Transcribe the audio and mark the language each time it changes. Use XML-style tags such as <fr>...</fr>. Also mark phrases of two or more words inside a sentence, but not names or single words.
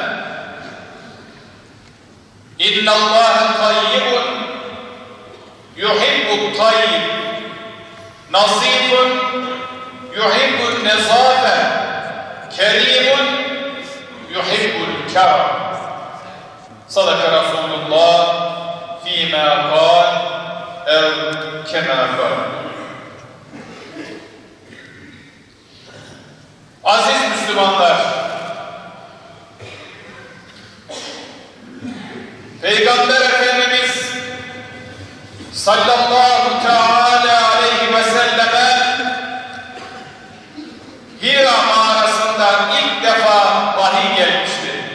<ar>إن الله طيب يحب الطيب نظيف يحب النظافة كريم يحب الكرم صدق رسول الله فيما قال أو كما قال.</ar> <tr>Aziz Müslümanlar, Peygamber Efendimiz</tr> <ar>صلى الله تعالى عليه وسلم</ar> <tr>Hira mağarasından ilk defa vahiy gelmişti.</tr>